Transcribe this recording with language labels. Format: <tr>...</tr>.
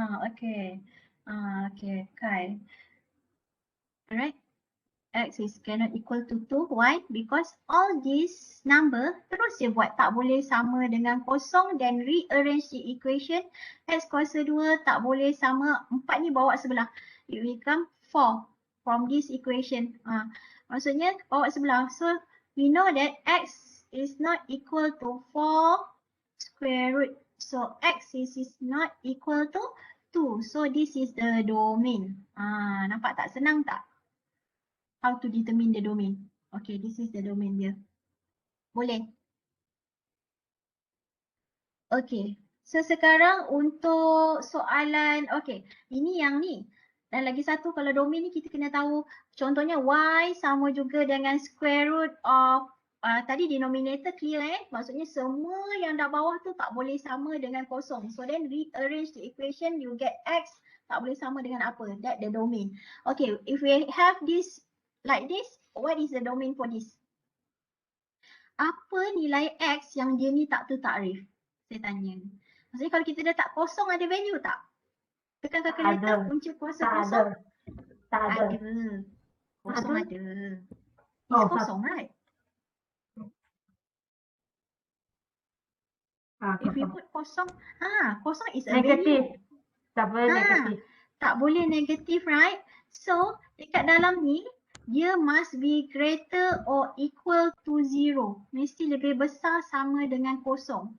<en>Okay. Okay, Kai. Alright. X is cannot equal to 2. Why? Because all these number</en> <ms>terus je buat tak boleh sama dengan kosong,</ms> <en>then rearrange the equation.</en> <ms>X kuasa 2 tak boleh sama 4 ni bawa sebelah.</ms> <en>It become 4 from this equation.</en> <ms>Maksudnya bawa sebelah.</ms> <en>So we know that X is not equal to 4 square root. So X is not equal to 2. So this is the domain.</en> <ms>Nampak tak? Senang tak?</ms> <en>How to determine the domain. Okay, this is the domain dia.</en> <ms>Boleh? Okay. So sekarang untuk soalan, okay. Ini yang ni. Dan lagi satu kalau domain ni kita kena tahu contohnya Y sama juga dengan square root of tadi denominator clear maksudnya semua yang dah bawah tu tak boleh sama dengan kosong.</ms> <en>So then rearrange the equation, you get X</en> <ms>tak boleh sama dengan apa?</ms> <en>That the domain. Okay, if we have this like this, what is the domain for this?</en> <ms>Apa nilai X yang dia ni tak tertakrif? Saya tanya. Maksudnya kalau kita letak kosong ada value tak? Tekan kalkulator punca kuasa kosong. Tak ada. Kosong Ada. ada. Oh,</ms> <en>It's kosong, right? If we put kosong, kosong is a</en> <ms>Negatif.</ms> <en>value.</en> <ms>Tak boleh negatif. Tak boleh negatif, right?</ms> <en>So,</en> <ms>dekat dalam ni, dia</ms> <en>must be greater or equal to 0.</en> <ms>Mesti lebih besar sama dengan kosong.</ms>